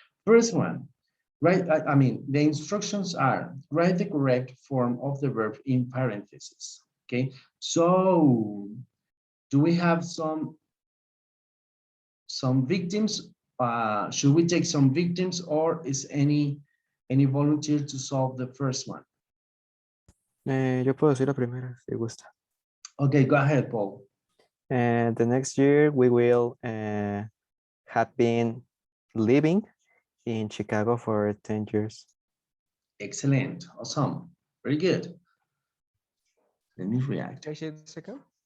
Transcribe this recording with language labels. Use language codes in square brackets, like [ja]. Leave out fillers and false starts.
[en] First one, right? I mean, the instructions are write the correct form of the verb in parentheses. Okay, so do we have some victims? Should we take some victims, or is any volunteer to solve the first one? [es] Yo puedo decir la primera, si gusta. [en] Okay, go ahead, Paul. The next year we will have been living in Chicago for 10 years. Excellent, awesome, very good. Let me react. Can I say the second?